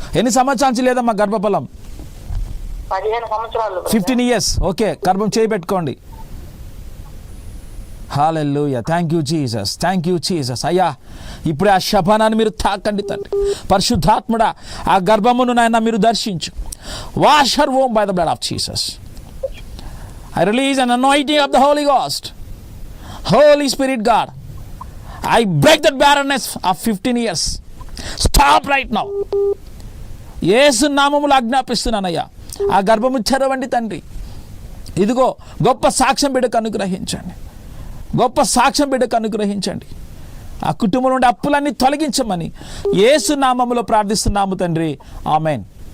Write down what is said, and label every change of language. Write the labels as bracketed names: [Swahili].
[Telugu] ఎన్ని సంవత్సరాల నుంచి లేదమ్మా గర్భఫలం? 15 సంవత్సరాలు. 15 ఇయర్స్. ఓకే, గర్భం చేయబెట్టుకోండి. [English] Hallelujah, thank you Jesus, thank you Jesus. [Telugu] అయ్యా ఇప్పుడు ఆ శబానాన్ని మీరు తాకండి తండ్రి. పరిశుద్ధాత్ముడా ఆ గర్భమును నాయన మీరు దర్శించు. [English] Wash her womb by the blood of Jesus. I release an anointing of the Holy Ghost. Holy Spirit God, I break that barrenness of 15 years. Stop right now. [Telugu] యేసు నామములో ఆజ్ఞాపిస్తున్నానయ్యా, ఆ గర్భము తెరవండి తండ్రి. ఇదిగో గొప్ప సాక్ష్యం బిడ్డకు అనుగ్రహించండి, గొప్ప సాక్ష్యం బిడ్డకు అనుగ్రహించండి. ఆ కుటుంబం నుండి అప్పులన్నీ తొలగించమని యేసు నామములో ప్రార్థిస్తున్నాము తండ్రి, ఆమెన్.